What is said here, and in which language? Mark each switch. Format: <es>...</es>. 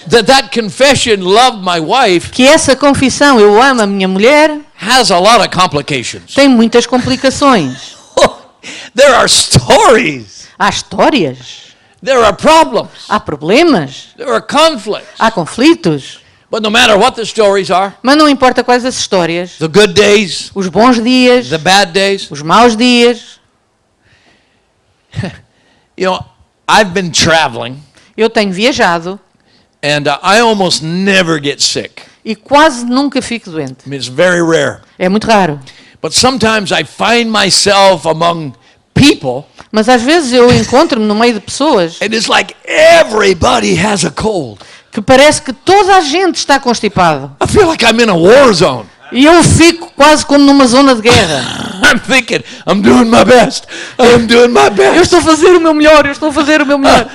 <en>that confession, love my wife,</en> <pt>que essa confissão, eu amo a minha mulher,</pt> <en>has a lot of complications.</en> <pt>tem muitas complicações.</pt> <en>There are stories.</en> <pt>Há histórias,</pt> <en>There are problems.</en> <pt>há problemas,</pt> <en>There are conflicts.</en> <pt>há conflitos.</pt> <en>But no matter what the stories are,</en> <pt>Mas não importa quais as histórias,</pt> <en>the good days,</en> <pt>os bons dias,</pt> <en>the bad days,</en> <pt>os maus dias.</pt> <en>I've been traveling</en> <pt>Eu tenho viajado</pt> <en>and I almost never get sick.</en> <pt>e quase nunca fico doente.</pt> <en>I mean, it's very rare.</en> <pt>É muito raro.</pt> <en>But sometimes I find myself among people</en> <pt>Mas às vezes eu encontro-me no meio de pessoas</pt> <en>and it's like everybody has a cold.</en> <pt>que parece que toda a gente está constipado.</pt> <en>I feel like I'm in a war zone.</en> <pt>E eu fico quase como numa zona de guerra.</pt> <en>I'm thinking, I'm doing my best. I'm doing my</en> <pt>Eu</pt> <en>best.</en> <pt>estou a fazer o meu melhor, eu estou a fazer o meu melhor.</pt>